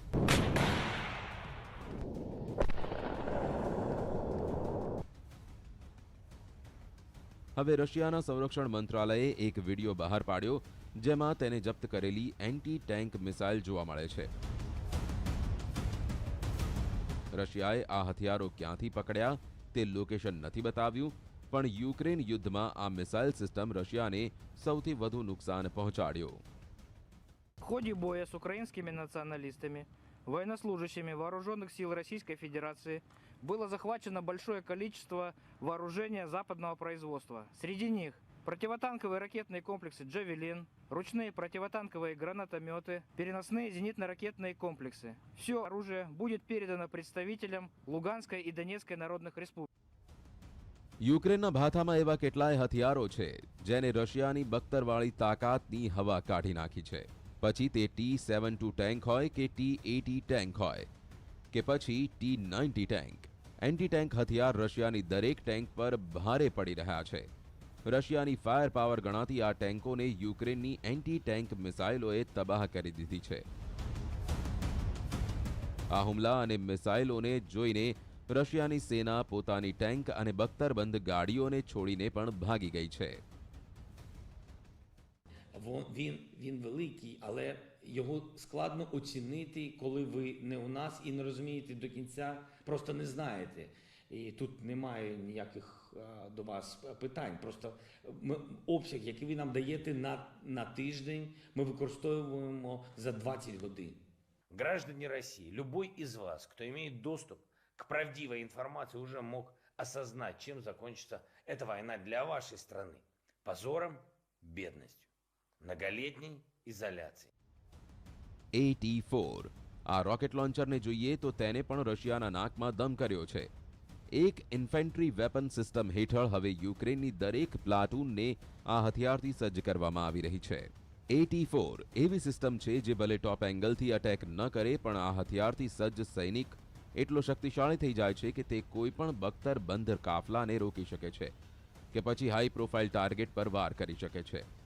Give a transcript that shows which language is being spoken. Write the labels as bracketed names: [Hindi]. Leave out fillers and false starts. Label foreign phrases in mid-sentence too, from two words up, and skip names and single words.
[Gujarati] હવે રશિયાના સંરક્ષણ મંત્રાલયે એક વિડીયો બહાર પાડ્યો, જેમાં તેને જપ્ત કરેલી [English] anti tank missile [Gujarati] જોવા મળે છે. રશિયાએ આ હથિયારો ક્યાંથી પકડ્યા તે લોકેશન નથી બતાવ્યું, પણ યુક્રેન યુદ્ધમાં આ [English] missile system [Gujarati] રશિયાને સૌથી વધુ નુકસાન પહોંચાડ્યું. [Russian] В ходе боя с украинскими националистами, военнослужащими вооруженных сил Российской Федерации, было захвачено большое количество вооружения западного производства. Среди них противотанковые ракетные комплексы «Джавелин», ручные противотанковые гранатометы, переносные зенитно-ракетные комплексы. Все оружие будет передано представителям Луганской и Донецкой народных республик. [Gujarati] યુક્રેનના ભાથામાં એવા કેટલાય હથિયારો છે જેને રશિયાની બખ્તરવાળી તાકાતની હવા કાઢી નાખી છે. પછી તે T-72 ટેન્ક હોય કે T-80 ટેન્ક હોય કે પછી T-90 ટેન્ક, [English] anti tank [Gujarati] હથિયાર રશિયાની દરેક ટેન્ક પર ભારે પડી રહ્યા છે. રશિયાની [English] fire power [Gujarati] ગણાતી આ ટેન્કોને યુક્રેનની [English] anti tank [Gujarati] મિસાઇલોએ તબાહ કરી દીધી છે. આ હુમલા અને મિસાઇલોને જોઈને રશિયાની સેના પોતાની ટેન્ક અને બખ્તરબંધ ગાડીઓને છોડીને પણ ભાગી ગઈ છે. [Ukrainian] Він великий, але його складно оцінити, коли ви не у нас і не розумієте до кінця, просто не знаєте. І тут немає ніяких до вас питань. Просто обсяг, який ви нам даєте на тиждень, ми використовуємо за 20 годин. [Russian] Граждане России, любой из вас, кто имеет доступ к правдивой информации, уже мог осознать, чем закончится эта война для вашей страны. Позором, бедностью, многолетней изоляцией. [Gujarati] AT-4 આ રોકેટ લોન્ચરને જોઈએ તો તેને પણ રશિયાના નાકમાં દમ કર્યો છે. એક [English] infantry weapon system [Gujarati] હેઠળ હવે યુક્રેનની દરેક પ્લાટૂનને આ હથિયારથી સજ્જ કરવામાં આવી રહી છે. AT-4 એવી સિસ્ટમ છે જે ભલે ટોપ એંગલથી અટેક ન કરે, પણ આ હથિયારથી સજ્જ સૈનિક એટલો શક્તિશાળી થઈ જાય છે કે તે કોઈ પણ બખ્તર બંધ કાફલાને રોકી શકે છે કે પછી [English] high profile target [Gujarati] પર વાર કરી શકે છે.